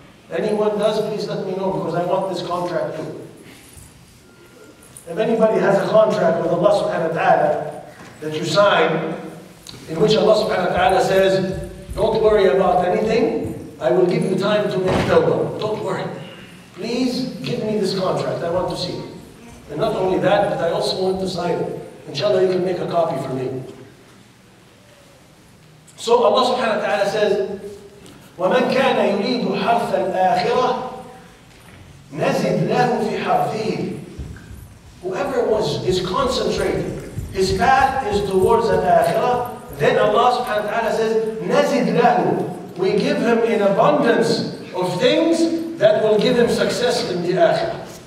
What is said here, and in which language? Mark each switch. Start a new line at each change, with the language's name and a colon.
English: Anyone does, please let me know, because I want this contract too. If anybody has a contract with Allah subhanahu wa ta'ala that you sign, in which Allah subhanahu wa ta'ala says, don't worry about anything, I will give you time to make tawbah. Don't worry. Please give me this contract, I want to see it. And not only that, but I also want to sign it. Inshallah, you can make a copy for me. So Allah subhanahu wa ta'ala says,
Arabic: وَمَنْ كَانَ يُرِيدُ حَرْثَ الْآخِرَةِ نَزِدْ لَهُ فِي حَرْثِهِ.
English: Whoever is concentrated, his path is towards an akhirah, then Allah subhanahu wa ta'ala says,
Arabic: نَزِدْ لَهُ.
English: We give him in abundance of things that will give him success in the akhirah.